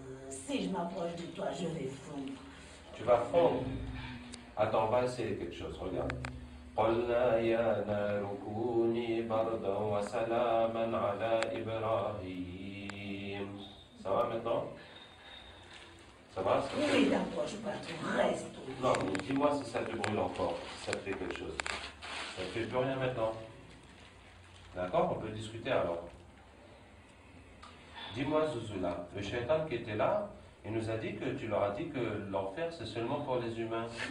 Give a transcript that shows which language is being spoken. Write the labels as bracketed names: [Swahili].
[French] Si je m'approche de toi, je vais fondre. Tu vas fondre. Attends, on va essayer quelque chose, regarde. [Arabic] قلنا يا نار كوني بردا وسلاما على إبراهيم. [French] Ça va maintenant? Ça va? Oui, n'approche pas, tu restes. Non, mais dis-moi si ça te brûle encore, si ça te fait quelque chose. Ça ne fait plus rien maintenant. D'accord? On peut discuter alors. Dis-moi, Zouzoula, le shaitan qui était là, il nous a dit que tu leur as dit que l'enfer c'est seulement pour les humains.